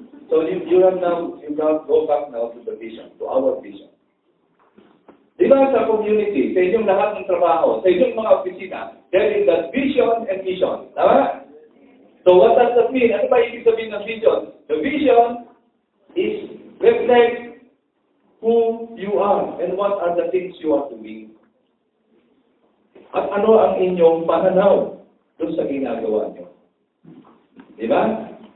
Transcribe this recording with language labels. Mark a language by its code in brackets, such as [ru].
[en] So you have go back now to the vision, to our vision. [tl] Di ba sa community, sa inyong lahat ng trabaho, sa inyong mga opisina, [en] there is that vision and mission. [tl] Tama? [en] So what does that mean? [tl] Ano ba ibig sabihin ng vision? [en] The vision is reflect who you are and what are the things you are doing. [tl] At ano ang inyong pananaw doon sa ginagawa nyo. Di ba?